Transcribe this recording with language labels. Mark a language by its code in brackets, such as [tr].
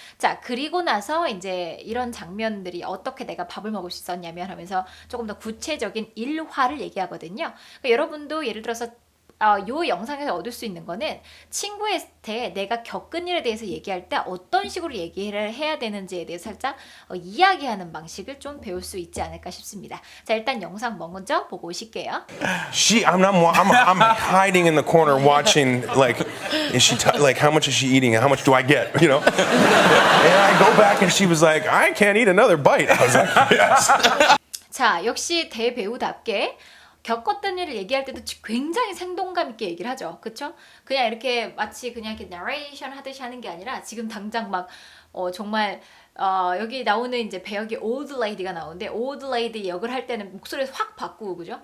[ko] 자, 그리고 나서 이제 이런 장면들이 어떻게 내가 밥을 먹을 수 있었냐면 하면서 조금 더 구체적인 일화를 얘기하거든요. 그러니까 여러분도 예를 들어서 요 영상에서 얻을 수 있는 거는 친구한테 내가 겪은 일에 대해서 얘기할 때 어떤 식으로 얘기를 해야 되는지에 대해서 살짝 이야기하는 방식을 좀 배울 수 있지 않을까 싶습니다. 자, 일단 영상 먼저 보고 오실게요. [en] I'm hiding in the corner watching, like, like, how much is she eating and how much do I get, you know? And I go back and she was like, I can't eat another bite. I was like, yes. [ko] 자, 역시 대배우답게 겪었던 일을 얘기할 때도 굉장히 생동감 있게 얘기를 하죠. 그쵸? 그냥 이렇게 마치 그냥 이렇게 나레이션 하듯이 하는 게 아니라 지금 당장 막 정말 여기 나오는 이제 배역이 [en] old lady [ko] 가 나오는데 old lady 역을 할 때는 목소리를 확 바꾸고 그죠?